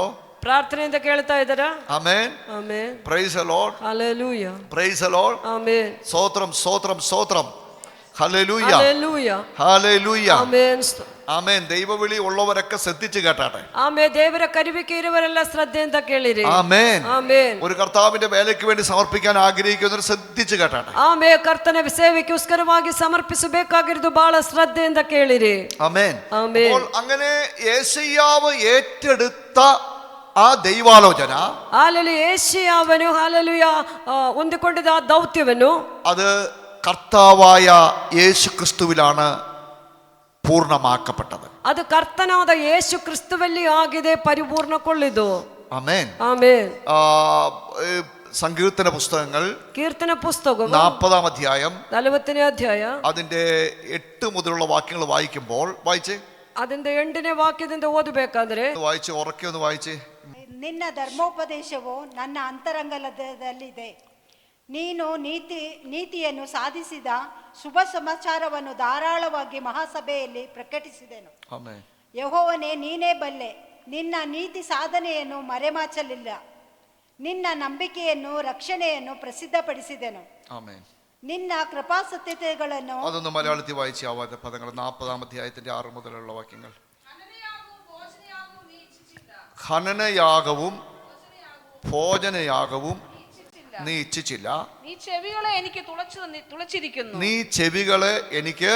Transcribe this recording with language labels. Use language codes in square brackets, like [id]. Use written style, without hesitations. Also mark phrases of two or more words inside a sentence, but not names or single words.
[kn] ಪ್ರಾರ್ಥನೆಯಿಂದ ಕೇಳ್ತಾ ಇದ್ದಾರಾ? [ml] ആമേൻ. [kn] ಆಮೆನ್. [en] Praise the Lord. [ml] ഹല്ലേലൂയ. [en] Praise the Lord. [kn] ಆಮೆನ್. [ml] സ്തോത്രം സ്തോത്രം സ്തോത്രം. ഹല്ലേലൂയ. ഹല്ലേലൂയ. ഹല്ലേലൂയ. [kn] ಆಮೆನ್. [ml] ആമേൻ. ദൈവവിളി ഉള്ളവരൊക്കെ ശ്രദ്ധിച്ച് കേട്ടാട്ടെ. [kn] ಆಮೆನ್. ದೇವರ ಕರಿವಿಕೆ ಇರುವರೆಲ್ಲ ಶ್ರದ್ಧೆಯಿಂದ ಕೇಳಿರಿ. [ml] ആമേൻ. [kn] ಆಮೆನ್. [ml] ഒരു കർത്താവിന്റെ വേലയ്ക്ക് വേണ്ടി സമർപ്പിക്കാൻ ആഗ്രഹിക്കുന്നവർ ശ്രദ്ധിച്ച് കേട്ടാട്ടെ. [kn] ಆಮೆನ್. ಕರ್ತನ ಸೇವೆಗೋಸ್ಕರವಾಗಿ ಸಮರ್ಪಿಸಬೇಕಾಗಿರೋದು ಬಹಳ ಶ್ರದ್ಧೆಯಿಂದ ಕೇಳಿರಿ. [ml] ആമേൻ. [kn] ಆಮೆನ್. [ml] അപ്പോൾ അങ്ങനെ യേശയ്യാവ് ഏറ്റെടുത്ത ആ ദൈവാലോചന, [kn] ಹಾಲೆಲೂಯ, ಯೆಶಾಯನು ಹಾಲೆಲೂಯ ಹೊಂದಿಕೊಂಡಿದ್ದ ಆ ದೌತ್ಯವನ್ನು [ml] അത് കർത്താവായ യേശു ക്രിസ്തുവിലാണ് പൂർണ്ണമാക്കപ്പെട്ടത്. [kn] ಅದು ಕರ್ತನಾದ ಯೇಸು ಕ್ರಿಸ್ತುವಲ್ಲಿ ಆಗಿದೆ, ಪರಿಪೂರ್ಣಗೊಳ್ಳಿದ್ದು. [ml] ആമേൻ. [kn] ಆಮೆನ್. [ml] സങ്കീർത്തന പുസ്തകങ്ങൾ [kn] ಕೀರ್ತನ ಪುಸ್ತಕ [ml] 40-ാം അധ്യായം [kn] 40ನೇ ಅಧ್ಯಾಯ [ml] അതിന്റെ 8 മുതലുള്ള വാക്യങ്ങൾ വായിക്കുമ്പോൾ വായിച്ചേ. [kn] അതിന്റെ 8ನೇ ವಾಕ್ಯದಿಂದ ಓದಬೇಕಾದ್ರೆ [ml] വായിച്ച് ഉറക്കെ ഒന്ന് വായിച്ചേ. [kn] ನಿನ್ನ ಧರ್ಮೋಪದೇಶವು ನನ್ನ ಅಂತರಂಗದಲ್ಲಿದೆ. ನೀನು ನೀತಿಯನ್ನು ಸಾಧಿಸಿದ ಶುಭ ಸಮಾಚಾರವನ್ನು ಧಾರಾಳವಾಗಿ ಮಹಾಸಭೆಯಲ್ಲಿ ಪ್ರಕಟಿಸಿದೆನು. [ml] ആമേൻ. [kn] ಯೆಹೋವನೇ, ನೀನೇ ಬಲ್ಲೆ. ನಿನ್ನ ನೀತಿ ಸಾಧನೆಯನ್ನು ಮರೆಮಾಚಲಿಲ್ಲ. ನಿನ್ನ ನಂಬಿಕೆಯನ್ನು ರಕ್ಷಣೆಯನ್ನು ಪ್ರಸಿದ್ಧಪಡಿಸಿದೆನು. [ml] ആമേൻ. [kn] ನಿನ್ನ ಕೃಪಾಸತ್ಯತೆಗಳನ್ನು [ml] അതൊന്ന് മലയാളത്തിൽ വായിച്ച ആ പദങ്ങൾ 40-ാം അധ്യായത്തിന്റെ 6 മുതലുള്ള വാക്യങ്ങൾ. ഖനനയാഗവും ഭോജനയാഗവും നീ ഇച്ഛിച്ചില്ല. നീ ചെവികളെ എനിക്ക് തുളച്ചിരിക്കുന്നു. നീ ചെവികളെ എനിക്ക്